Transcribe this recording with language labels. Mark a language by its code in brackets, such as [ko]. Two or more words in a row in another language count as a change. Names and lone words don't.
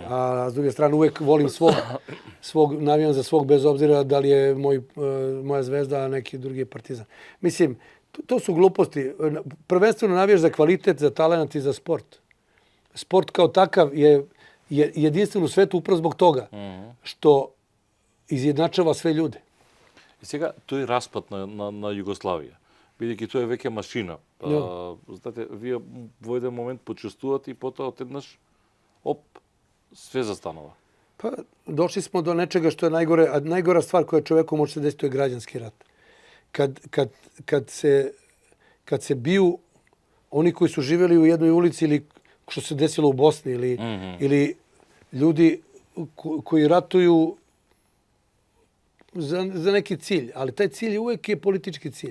[sr] A s druge strane uvek volim navijam za svog bez obzira da li je moja zvezda, a neki drugi je Partizan. Mislim, to su gluposti. Prvenstveno navijaš za kvalitet, za talent i za sport. Sport kao takav je jedinstven u svetu upravo zbog toga što izjednačava sve ljude. [mk] И сега тој распад на Југославија, бидејќи тоа е веќе машина. Знаете, вие во еден момент почувствувате и потоа одеднаш све застанува. [sr] Pa, došli smo do nečega što je najgore, a najgora stvar koja čoveku može se desiti je građanski rat. Kad se biju oni koji su živjeli u jednoj ulici ili što se desilo u Bosni ili ljudi koji ratuju za neki cilj, ali taj cilj uvek je politički cilj.